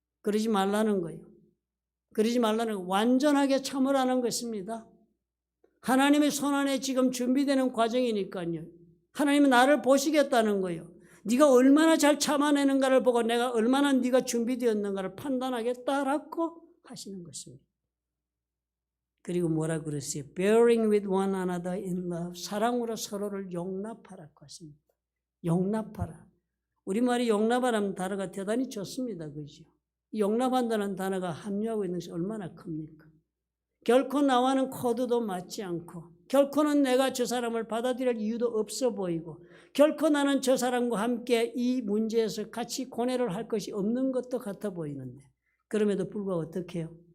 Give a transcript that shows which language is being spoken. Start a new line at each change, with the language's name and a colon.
Korean: 그러지 말라는 거예요. 그러지 말라는 거. 완전하게 참으라는 것입니다. 하나님의 손안에 지금 준비되는 과정이니까요. 하나님은 나를 보시겠다는 거예요. 네가 얼마나 잘 참아내는가를 보고 내가 얼마나 네가 준비되었는가를 판단하겠다라고 하시는 것입니다. 그리고 뭐라 그랬어요?
English: Bearing with one another in love.
Korean: 사랑으로 서로를 용납하라고 하십니다. 용납하라. 우리말이 용납하라는 단어가 대단히 좋습니다. 그죠? 용납한다는 단어가 함유하고 있는 것이 얼마나 큽니까? 결코 나와는 코드도 맞지 않고 결코는 내가 저 사람을 받아들일 이유도 없어 보이고 결코 나는 저 사람과 함께 이 문제에서 같이 고뇌를 할 것이 없는 것도 같아 보이는데 그럼에도 불구하고 어떻게 해요?